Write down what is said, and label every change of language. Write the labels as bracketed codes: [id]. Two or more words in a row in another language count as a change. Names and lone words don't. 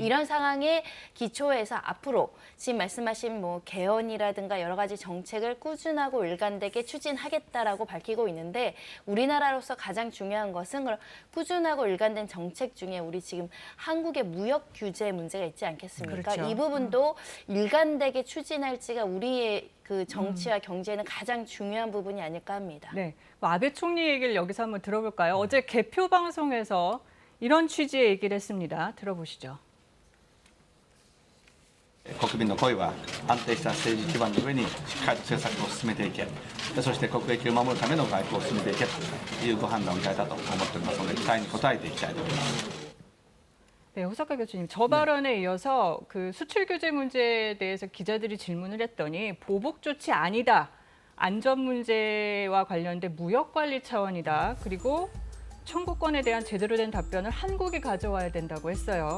[ko] 이런 상황에 기초해서 앞으로 지금 말씀하신 뭐 개헌이라든가 여러 가지 정책을 꾸준하고 일관되게 추진하겠다라고 밝히고 있는데 우리나라로서 가장 중요한 것은 꾸준하고 일관된 정책 중에 우리 지금 한국의 무역 규제 문제가 있지 않겠습니까? 그렇죠. 이 부분도 일관되게 추진할지가 우리의 그 정치와 경제는 가장 중요한 부분이 아닐까 합니다. 네, 뭐 아베 총리 얘기를 여기서 한번 들어볼까요? 어제 개표 방송에서 이런 취지의 얘기를 했습니다. 들어보시죠. [ja] 国民の声は安定した政治基盤の上にしっかりと政策を進めていけ、そして国益を守るための外交を進めていけというご判断をいただいたと思っておりますので、期待に応えていきたいと思います。 [ko] 네, 호사카 교수님, 저 발언에 이어서 그 수출 규제 문제에 대해서 기자들이 질문을 했더니 보복 조치 아니다. 안전 문제와 관련된 무역 관리 차원이다. 그리고 청구권에 대한 제대로 된 답변을 한국이 가져와야 된다고 했어요.